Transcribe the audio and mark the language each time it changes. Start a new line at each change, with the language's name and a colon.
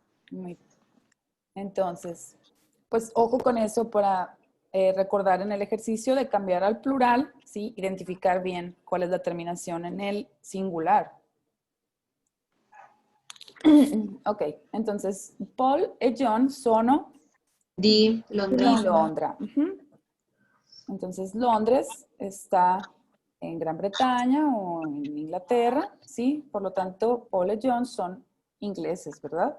Spanish: Muy bien. Entonces, pues ojo con eso para recordar en el ejercicio de cambiar al plural, ¿sí? Identificar bien cuál es la terminación en el singular. Ok, entonces
Italian: Paul e John sono Di di Londra. Londra. Ujú.
Spanish: Entonces Londres está en Gran Bretaña o en Inglaterra, ¿sí? Por lo tanto, Paul e John son ingleses, ¿verdad?